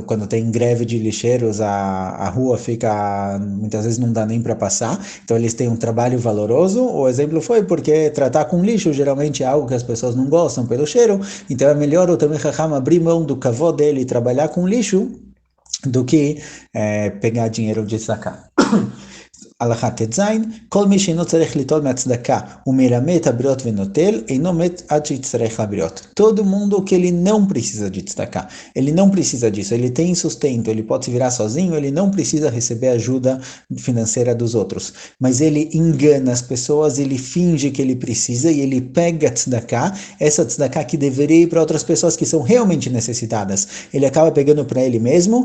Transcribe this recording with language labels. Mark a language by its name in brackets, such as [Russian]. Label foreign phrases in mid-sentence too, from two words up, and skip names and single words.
[Portuguese] Quando tem greve de lixeiros, a rua fica, muitas vezes não dá nem para passar, então eles têm um trabalho valoroso. O exemplo foi porque tratar com lixo geralmente é algo que as pessoas não gostam pelo cheiro, então é melhor o [Hebrew] תלמיד חכם [Portuguese] abrir mão do kavod dele e trabalhar com lixo do que pegar dinheiro de tzedakah. [Hebrew] הלכה ט"ז, כל מי שאינו צריך ליטול מהצדקה ומרמה את הבריות ונוטל, אינו מת עד שיצטרך לבריות. [Portuguese] Todo mundo que ele não precisa de tzedakah, ele não precisa disso, ele tem sustento, ele pode se virar sozinho, ele não precisa receber ajuda financeira dos outros, mas ele engana as pessoas, ele finge que ele precisa e ele pega tzedakah, essa tzedakah que deveria ir para outras pessoas que são realmente necessitadas, ele acaba pegando para ele mesmo.